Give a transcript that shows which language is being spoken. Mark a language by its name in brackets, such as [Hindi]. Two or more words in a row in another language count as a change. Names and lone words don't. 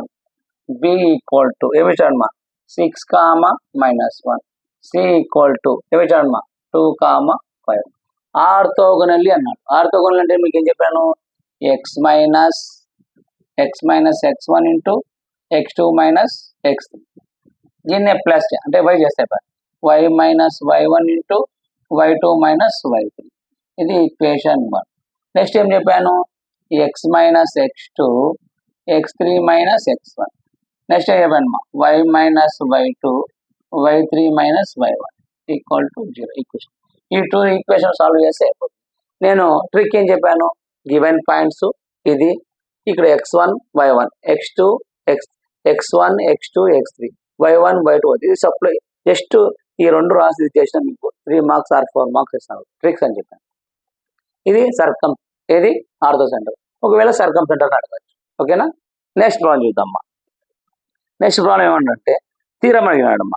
[Telugu] B [English] equal to [Telugu] ఏమి ఇచ్చాడమ్మా? 6, -1. C [English] equal to [Telugu] ఏమి ఇచ్చాడమ్మా? 2, 5. ఆర్థోగోనల్లీ అన్నాడు. ఆర్థోగోనల్ అంటే మీకు ఏం చెప్పాను? [English] x - x1 ఇంటూ x2 - x3. [Telugu] దీన్నే ప్లస్ అంటే y చేస్తే y - y1 ఇంటూ y2 - y3. ఇది ఈక్వేషన్ 1. నెక్స్ట్ ఏం చెప్పాను? x - x2 x3 - x1. నెక్స్ట్ ఏం చెప్పాను? [English] y - y2 y3 - y1 equal to 0. [Telugu] ఈక్వేషన్ ఈ 2 [English] equation solve [Telugu] చేస్తే అయిపోతుంది. నేను ట్రిక్ ఏం చెప్పాను? [English] given points [Telugu] ఇది, ఇక్కడ x1 y1 x2 x1 x2 x3 y1 y2 ఇది సప్లై. జస్ట్ ఈ 2 రాసి చేసిన మీకు [English] 3 marks or 4 marks [Telugu] ఇస్తాను. ట్రిక్స్ అని చెప్పాను. ఇది ఏది [English] ortho center. [Telugu] ఒకవేళ [English] circum center [Telugu] అడగచ్చు. ఓకేనా? [English] next problem [Telugu] చూద్దామ్మా. [English] next problem [Telugu] ఏమంటే తీరం అడిగినాడమ్మా.